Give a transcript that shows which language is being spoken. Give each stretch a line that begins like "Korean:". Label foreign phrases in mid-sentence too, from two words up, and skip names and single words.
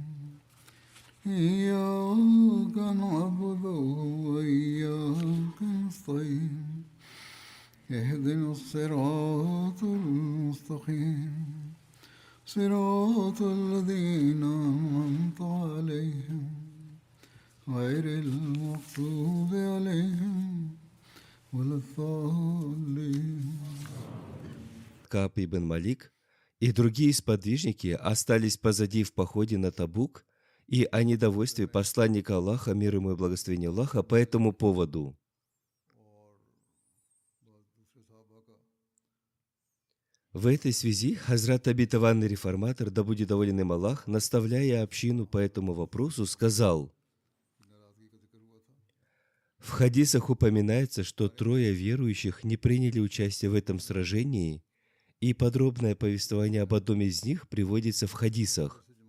Arabic: إياك نعبد وإياك نستعين اهدنا الصراط المستقيم صراط الذين أنعمت عليهم غير المغضوب عليهم ولا الضالين.
Russian: Кааб ибн Малик и другие сподвижники остались позади в походе на Табук и о недовольстве посланника Аллаха, мир ему и благословение Аллаха, по этому поводу. В этой связи Хазрат обетованный реформатор, да будет доволен им Аллах, наставляя общину по этому вопросу, сказал: в хадисах упоминается, что 3 верующих не приняли участие в этом сражении, и подробное повествование об одном из них приводится в хадисах.